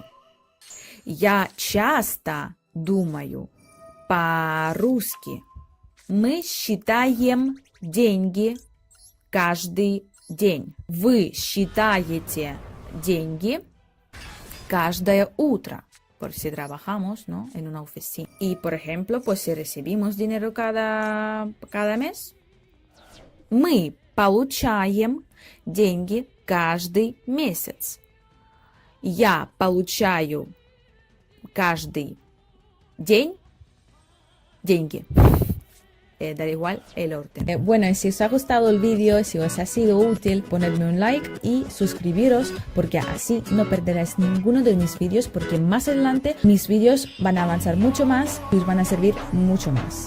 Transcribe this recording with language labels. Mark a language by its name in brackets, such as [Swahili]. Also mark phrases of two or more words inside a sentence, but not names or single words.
[Russian] Я часто думаю по-русски. Мы считаем деньги каждый день. Вы считаете деньги каждое утро. [Spanish] Por si trabajamos, ¿no? En una oficina. Y, por ejemplo, pues si recibimos dinero cada mes, [Russian] мы получаем деньги каждый месяц. Я получаю каждый день деньги. [Spanish] Da igual el orden. Bueno, si os ha gustado el vídeo, si os ha sido útil, ponedme un like y suscribiros, porque así no perderéis ninguno de mis vídeos, porque más adelante mis vídeos van a avanzar mucho más y os van a servir mucho más.